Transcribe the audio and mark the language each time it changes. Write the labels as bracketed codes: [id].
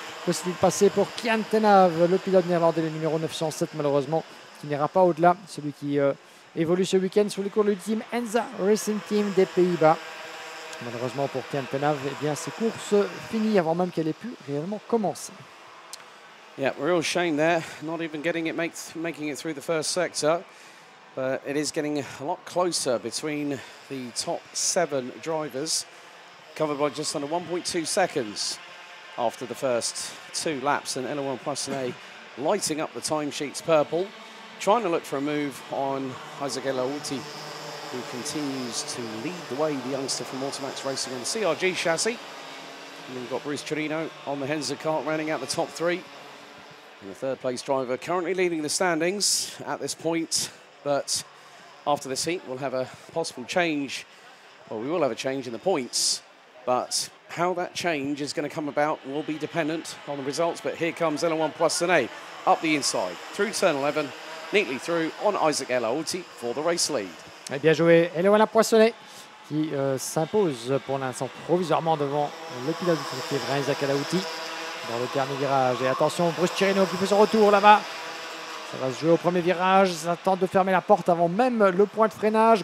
[fr] Possible de passer pour Kylian Tenav, le pilote néerlandais, le numéro 907 malheureusement, qui n'ira pas au-delà. Celui qui évolue ce week-end sur les cours du team Enza Racing Team des Pays-Bas. Malheureusement pour Kylian Tenav, ces courses finies avant même qu'elle ait pu réellement commencer. [en] Yeah, real shame there, not even making it through the first sector. But it is getting a lot closer between the top 7 drivers, covered by just under 1.2 seconds after the first 2 laps. And Eloane Poissonnet lighting up the timesheets purple, trying to look for a move on Isaac Alauti, who continues to lead the way, the youngster from Automax Racing on the CRG chassis. And then you've got Bruce Chirino on the Enza Kart, rounding out the top 3. And the third place driver currently leading the standings at this point. But after this heat, we'll have a possible change. Well, we will have a change in the points. But how that change is going to come about will be dependent on the results. But here comes Eloane Poissonnet up the inside, through turn 11, neatly through on Isaac Alauti for the race lead. [fr] Et bien joué, Eloane Poissonnet qui s'impose pour l'instant provisoirement devant le pilote du team Isaac Alauti dans le dernier virage. Et attention, Bruce Chirino qui fait son retour là-bas. Ça va se jouer au premier virage. Ça tente de fermer la porte avant même le point de freinage.